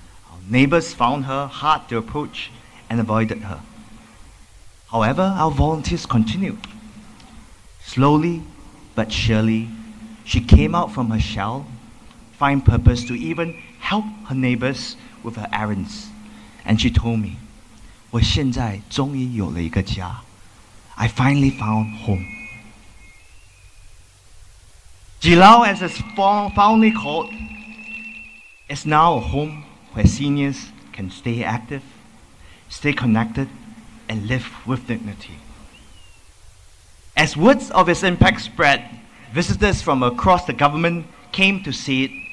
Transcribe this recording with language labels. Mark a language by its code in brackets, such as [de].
[en] Our neighbors found her hard to approach and avoided her. However, our volunteers continued. Slowly but surely, she came out from her shell, find purpose to even help her neighbors with her errands. And she told me, [zh] 我现在终于有了一个家. [en] I finally found home. Jilao, as it's fondly called, is now a home where seniors can stay active, stay connected, and live with dignity. As words of its impact spread, visitors from across the government came to see it.